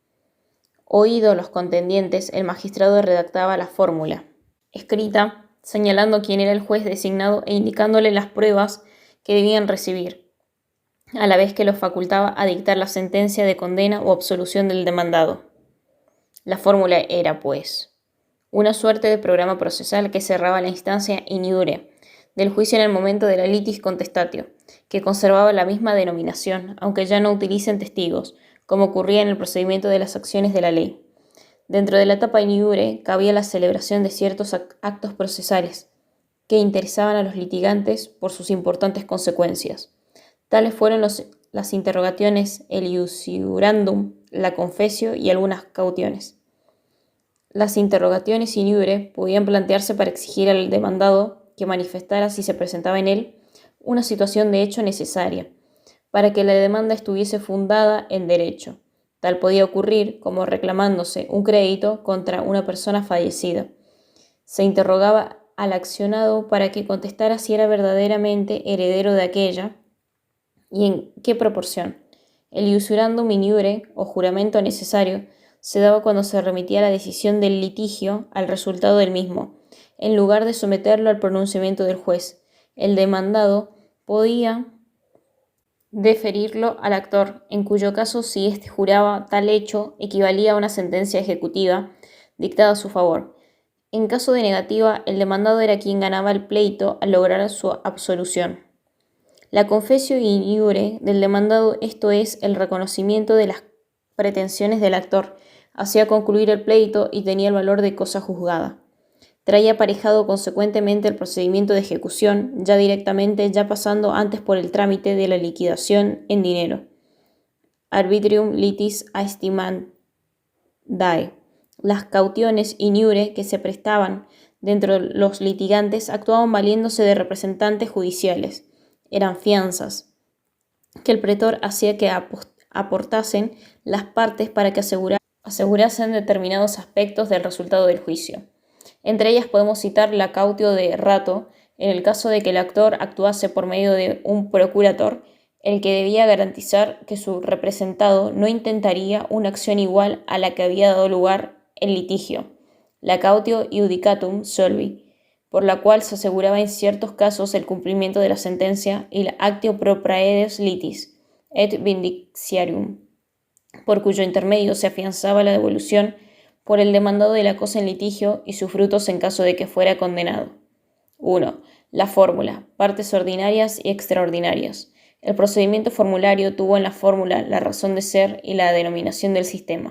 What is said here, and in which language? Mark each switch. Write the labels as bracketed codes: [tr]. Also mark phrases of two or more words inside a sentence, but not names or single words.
[es] Oídos los contendientes, el magistrado redactaba la fórmula, escrita, señalando quién era el juez designado e indicándole las pruebas que debían recibir, a la vez que los facultaba a dictar la sentencia de condena o absolución del demandado. La fórmula era, pues, una suerte de programa procesal que cerraba la instancia [la] in iure [es] del juicio en el momento de la [la] litis contestatio, [es] que conservaba la misma denominación, aunque ya no utilicen testigos, como ocurría en el procedimiento de las acciones de la ley. Dentro de la etapa [la] in iure [es] cabía la celebración de ciertos actos procesales que interesaban a los litigantes por sus importantes consecuencias. Tales fueron las interrogaciones, el iusurandum, la confessio y algunas cautiones. Las interrogaciones [la] in iure [es] podían plantearse para exigir al demandado que manifestara, si se presentaba en él, una situación de hecho necesaria, para que la demanda estuviese fundada en derecho. Tal podía ocurrir como reclamándose un crédito contra una persona fallecida. Se interrogaba al accionado para que contestara si era verdaderamente heredero de aquella y en qué proporción. El [la] iusurandum in iure, [es] o juramento necesario, se daba cuando se remitía la decisión del litigio al resultado del mismo, en lugar de someterlo al pronunciamiento del juez. El demandado podía deferirlo al actor, en cuyo caso, si éste juraba tal hecho, equivalía a una sentencia ejecutiva dictada a su favor. En caso de negativa, el demandado era quien ganaba el pleito al lograr su absolución. La [la] confessio in iure [es] del demandado, esto es, el reconocimiento de las pretensiones del actor, hacía concluir el pleito y tenía el valor de cosa juzgada. Traía aparejado consecuentemente el procedimiento de ejecución, ya pasando antes por el trámite de la liquidación en dinero. [la] arbitrium litis aestimandae. [es] Las [la] cautiones in iure [es] que se prestaban dentro de los litigantes actuaban valiéndose de representantes judiciales. Eran fianzas que el pretor hacía que aportasen las partes para que asegurasen determinados aspectos del resultado del juicio. Entre ellas podemos citar la [la] cautio de rato, [es] en el caso de que el actor actuase por medio de un procurator, el que debía garantizar que su representado no intentaría una acción igual a la que había dado lugar el litigio, la [la] cautio iudicatum solvi, [es] por la cual se aseguraba en ciertos casos el cumplimiento de la sentencia, y la [la] actio pro praedes litis et vindictiarium, [es] por cuyo intermedio se afianzaba la devolución por el demandado de la cosa en litigio y sus frutos en caso de que fuera condenado. 1. La fórmula, partes ordinarias y extraordinarias. El procedimiento formulario tuvo en la fórmula la razón de ser y la denominación del sistema.